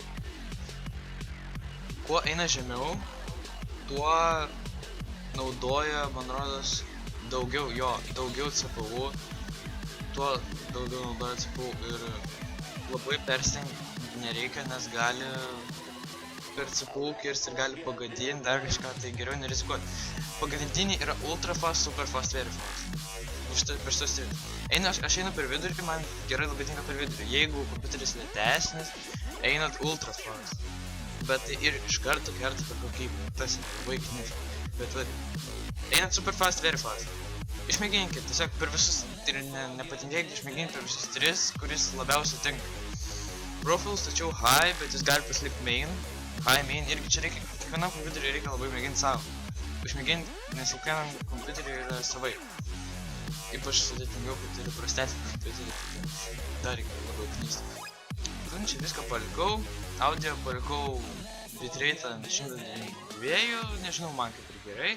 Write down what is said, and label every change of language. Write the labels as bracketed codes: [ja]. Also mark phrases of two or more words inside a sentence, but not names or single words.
[lt] Kuo eina žemiau, tuo naudoja, man rodos, daugiau CPU, tuo daugiau naudoja CPU ir labai persistengti nereikia, nes gali per CPU kirsti ir gali pagadinti dar kažką, tai geriau nerizikuoti. Pagrindiniai yra ultra fast, super fast, very fast. Per šitos trimis. Aš einu per vidurį, man gerai labai tinka per vidurį. Jeigu kompiuteris lėtesnis, einat ultra fast. Bet tai ir iš karto kerta per kokybę. Tas labai kniža. Bet va, einat super fast, very fast. Išmėginkit, tiesiog per visus, tai nepatingėkit, išmėginkit per visus tris, kuris labiausiai tinka. Profiles tačiau high, bet jūs galite pasilikti main. High, main, irgi čia reikia, kiekvienam kompiuteriui reikia labai mėginti savo. Išmėginti, nes kiekvienam kompiuteriui yra savai. Ypač sudėtingiau, kad turi prastesnį kompiuterį, tai dar reikia labai knysti. Tad čia viską palikau, audio palikau bitrate 192, nežinau, man kaip ir gerai.